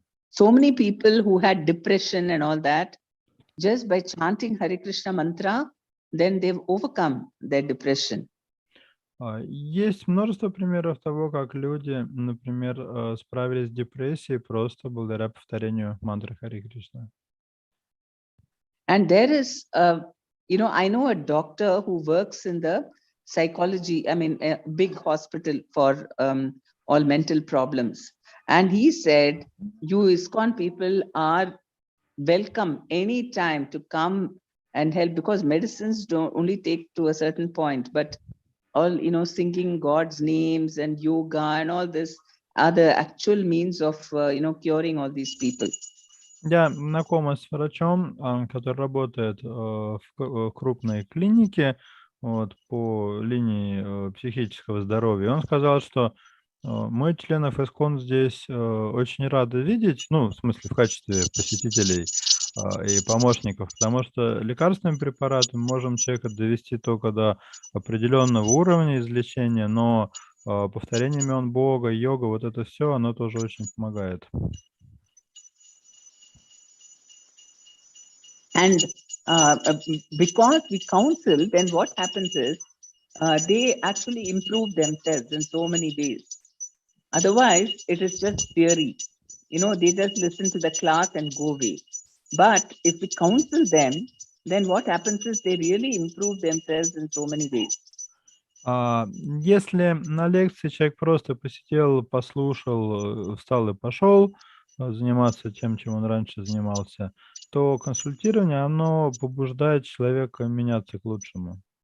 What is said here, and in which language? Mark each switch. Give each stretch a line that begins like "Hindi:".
English: So many people who had depression and all that, just by chanting Hare Krishna mantra, then they've overcome their depression.
Russian: Есть множество примеров того, как люди, например, справились с депрессией просто благодаря повторению мантры Харе Кришна.
English: And there is, I know a doctor who works in the psychology, a big hospital for all mental problems. And he said, you ISKCON people are welcome anytime to come and help, because medicines don't only take to a certain point, but all, singing God's names and yoga and all this are the actual means of, curing all these people.
Russian: Я знакома с врачом, который работает в крупной клинике по линии психического здоровья. Он сказал, что мы, членов ISKCON, здесь очень рады видеть, в смысле в качестве посетителей и помощников, потому что лекарственными препаратами можем человека довести только до определенного уровня излечения, но повторение имен Бога, йога, вот это все, оно тоже очень помогает.
English: And because we counsel, then what happens is they actually improve themselves in so many ways. Otherwise, it is just theory. They just listen to the class and go away. But if we counsel them, then what happens is they really improve themselves in so many ways.
Russian: Если на лекции человек просто посидел, послушал, встал и пошел заниматься тем, чем он раньше занимался, то консультирование, оно побуждает человека меняться к лучшему.